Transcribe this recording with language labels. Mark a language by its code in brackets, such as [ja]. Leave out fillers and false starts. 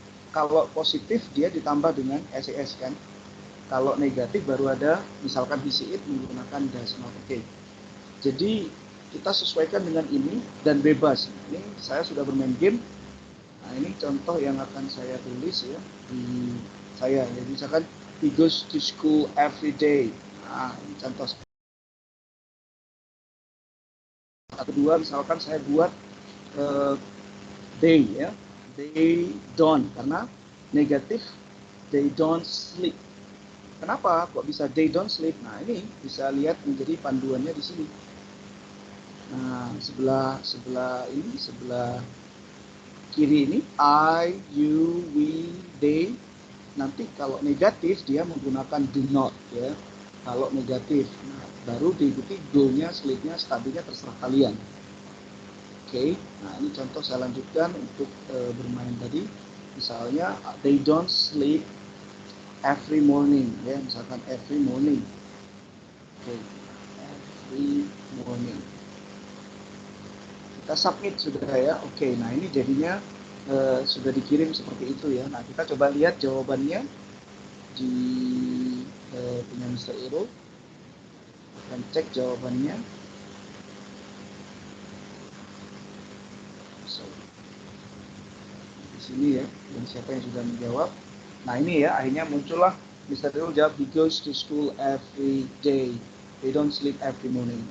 [id] Kalau positif dia ditambah dengan ses kan. Kalau negatif baru ada misalkan he see it menggunakan does not. Oke. Jadi kita sesuaikan dengan ini dan bebas. Ini saya sudah bermain game. Nah, ini contoh yang akan saya tulis ya di saya. Jadi misalkan [en] he goes to school every day. [id] Nah, ini contoh. Kedua misalkan saya buat they ya. [en] They don't, karena negatif they don't sleep. [id] Kenapa kok bisa [en] they don't sleep? [id] Nah, ini bisa lihat menjadi panduannya di sini. Nah, sebelah kiri ini I, you, we, they. Nanti kalau negatif dia menggunakan do not ya. Kalau negatif, nah, baru diikuti go-nya, sleep-nya, study-nya terserah kalian. Oke, nah ini contoh saya lanjutkan untuk bermain tadi. Misalnya [en] they don't sleep every morning ya, misalkan every morning. Oke, every morning. [id] Kita submit sudah ya. Oke, nah ini jadinya sudah dikirim seperti itu ya. Nah kita coba lihat jawabannya di punya Mr. Iro. Akan cek jawabannya. So, di sini ya, dan siapa yang sudah menjawab. Nah ini ya, akhirnya muncullah Mr. [en] Iro jawab, he goes to school every day. They don't sleep every morning.